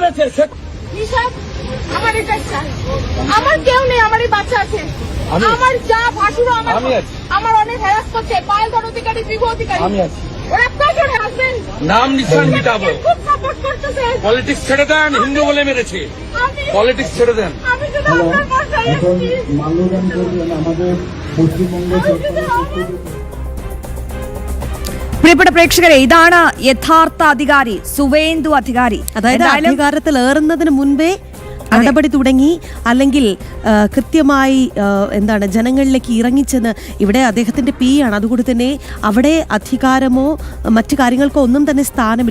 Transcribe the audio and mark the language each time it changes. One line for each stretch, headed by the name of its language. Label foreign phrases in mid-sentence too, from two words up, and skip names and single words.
Bangla: আমার এটা আমার কেউ নেই, আমারই বাচ্চা আছে, আমার যা ভাসুরও আমার অনেক হ্যারাস করছে। পায়েলধর অধিকারী, বিভু অধিকারী, ওরা কজন হাসবেন? নাম নিশান মিটাবো। খুব সাপোর্ট করতেছে। পলিটিক্স ছেড়ে দেন, হিন্দু বলে মেরেছে। পলিটিক্স ছেড়ে দেন। আমি যদি আপনার বাসায় আসছি, মাল্যদান করবেন আমাদের পশ্চিমবঙ্গ
Malayalam: പ്രിയപ്പെട്ട പ്രേക്ഷകരെ, ഇതാണ് യഥാർത്ഥ അധികാരി സുവേന്ദു അധികാരി. അതായത് അധികാരത്തിൽ ഏറുന്നതിന് മുൻപേ നടപടി തുടങ്ങി, അല്ലെങ്കിൽ കൃത്യമായി എന്താണ് ജനങ്ങളിലേക്ക് ഇറങ്ങിച്ചെന്ന്. ഇവിടെ അദ്ദേഹത്തിന്റെ പി ആണ്, അതുകൊണ്ട് തന്നെ അവിടെ അധികാരമോ മറ്റു കാര്യങ്ങൾക്കോ ഒന്നും തന്നെ സ്ഥാനമില്ല.